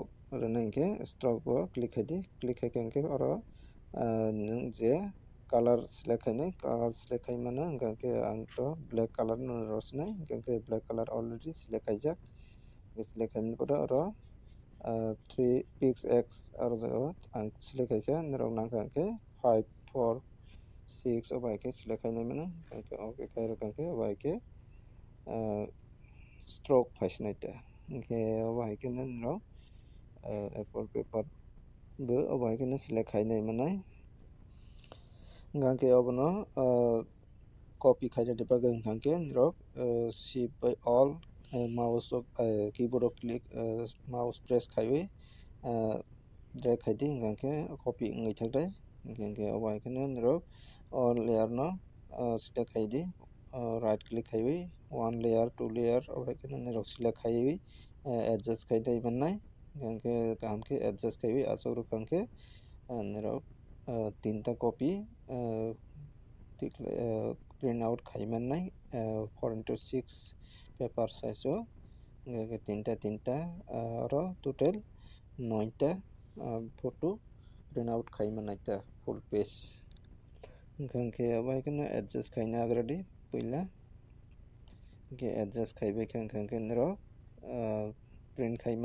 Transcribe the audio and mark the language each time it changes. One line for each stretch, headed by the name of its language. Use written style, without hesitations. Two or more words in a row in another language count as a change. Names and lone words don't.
Kok Borok: rene ke stroke o click khaidi click khai ke oro nung je
English: color select
Kok Borok: khainai
English: color select
Kok Borok: khaimano ke ang to
English: black color
Kok Borok: no rosnai ke
English: black color already select
Kok Borok: khaijak select khaimani pore oro 3 pixx aro jaga ang select khaika nirok nangkha ke 5 4 6 abo hai ke select khainai mano ke okay khairo ke abo hai ke stroke phaisnai ta ke abo hai ke nirok A4 paper bo abo hai ke select khainai manai ke abono copy khainani bagui ke nirok
English: shift by all mouse
Kok Borok: o keyboard o
English: click mouse press
Kok Borok: khaiwi drag khaidi ke copy wngui thakdai ke abo hai ke nirok
English: all layer
Kok Borok: no select khaidi
English: right click
Kok Borok: khaiwi
English: one layer two layer
Kok Borok: abo hai ke nirok select khaiwi adjust khaidai mannai ke kaham ke adjust khaiwi achuk rokam ke nirok tinta copy
English: print out
Kok Borok: khaimannai 4x6
English: paper size
Kok Borok: o tinta aro total 9 ta
English: photo print out
Kok Borok: khaimannai ta
English: full page
Kok Borok: ke abo hai ke adjust khaina agredi puila ke adjust khaibai ke nirok print khai